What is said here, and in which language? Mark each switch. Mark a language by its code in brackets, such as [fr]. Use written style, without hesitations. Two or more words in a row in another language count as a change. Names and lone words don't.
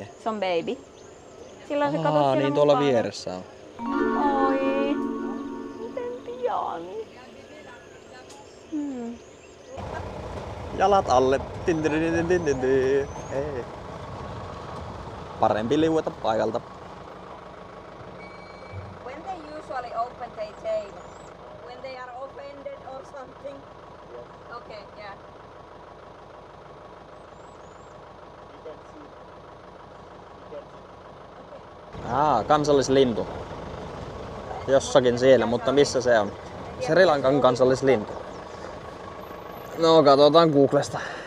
[fi] Se on baby. Silloin se katsoi Niin tuolla vieressä on. Oi. Miten pieni. Jalat alle. Hei. Parempi liueta paikalta. [en] When they usually open their tail? When they are offended or something? Okay, yeah. [fi] Kansallislintu. Jossakin siellä, mutta missä se on? Sri Lankan kansallislintu. No, katsotaan Googlesta.